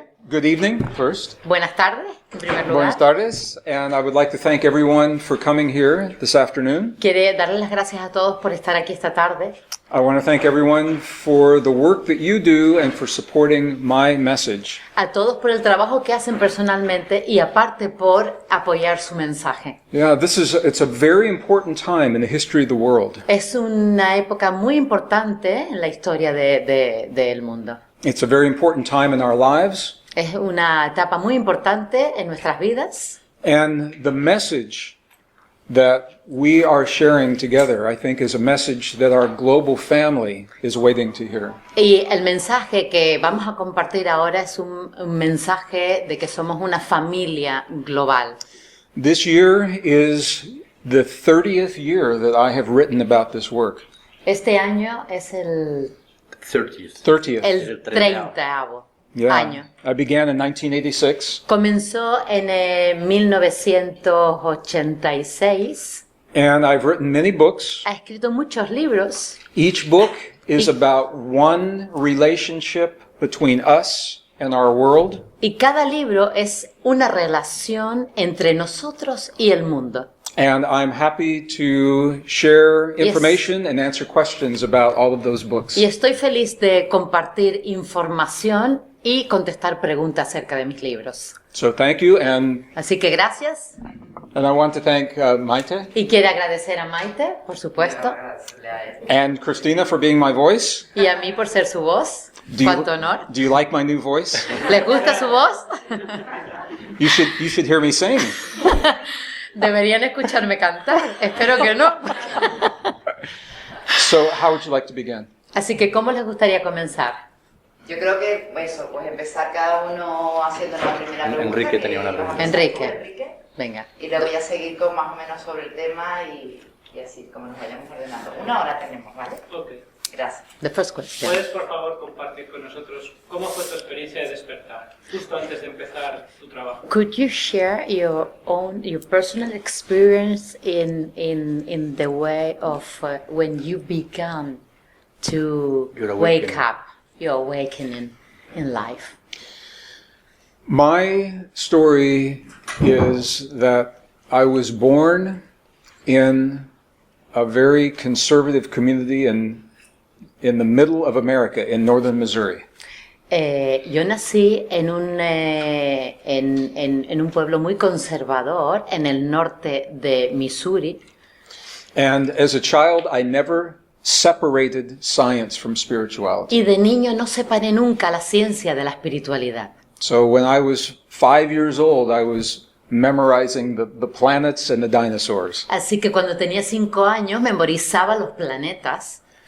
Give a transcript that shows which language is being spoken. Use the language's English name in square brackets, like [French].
[English] Good evening, first. [Spanish] Buenas tardes, en primer lugar. Buenas tardes, [English] and I would like to thank everyone for coming here this afternoon. [Spanish] Quiero darles las gracias a todos por estar aquí esta tarde. [English] I want to thank everyone for the work that you do and for supporting my message. [Spanish] A todos por el trabajo que hacen personalmente y aparte por apoyar su mensaje. [English] Yeah, it's a very important time in the history of the world. [Spanish] Es una época muy importante en la historia del mundo. [English] It's a very important time in our lives. [Spanish] Es una etapa muy importante en nuestras vidas. [English] And the message that we are sharing together, I think, is a message that our global family is waiting to hear. [Spanish] Y el mensaje que vamos a compartir ahora es un mensaje de que somos una familia global. [English] This year is the 30th year that I have written about this work. [Spanish] Este año es el [English] 30th. [Spanish] el 30º año. [English] I began in 1986. [Spanish] Comenzó en 1986. [English] And I've written many books. [Spanish] Ha escrito muchos libros. [English] Each book is about one relationship between us and our world. [Spanish] Y cada libro es una relación entre nosotros y el mundo. [English] And I'm happy to share information and answer questions about all of those books. [Spanish] Y estoy feliz de compartir información y contestar preguntas acerca de mis libros. [English] So thank you, and [Spanish] Así que gracias. [English] I want to thank Maite [Spanish] Y quiero agradecer a Maite, por supuesto, [English] and Christina for being my voice. [Spanish] y a mí por ser su voz. Cuánto honor. [English] Do you like my new voice? [Spanish] ¿Les gusta su voz? [English] You should hear me sing. Deberían escucharme cantar. [Spanish] Espero que no. [English] So how would you like to begin? [Spanish] Así que, ¿cómo les gustaría comenzar? Yo creo que eso, pues empezar cada uno haciendo la primera pregunta. Enrique tenía una pregunta. Enrique. Venga. Y luego voy a seguir con más o menos sobre el tema y así, como nos vayamos ordenando. 1 hora tenemos, ¿vale? Ok. Gracias. [English] The first question. [Spanish] ¿Puedes, por favor, compartir con nosotros cómo fue tu experiencia de despertar, justo antes de empezar tu trabajo? [English] Could you share your personal experience in the way of when you began to Your wake awakening. up, your awakening in life? My story is that I was born in a very conservative community in the middle of America, in northern Missouri. [Spanish] Yo nací en un pueblo muy conservador en el norte de Missouri. [English] And as a child, I never separated science from spirituality. [Spanish] Y de niño no separé nunca la ciencia de la espiritualidad. [English] So when I was 5 years old, I was memorizing the planets and the dinosaurs. [Spanish] Así que cuando tenía 5 años memorizaba los planetas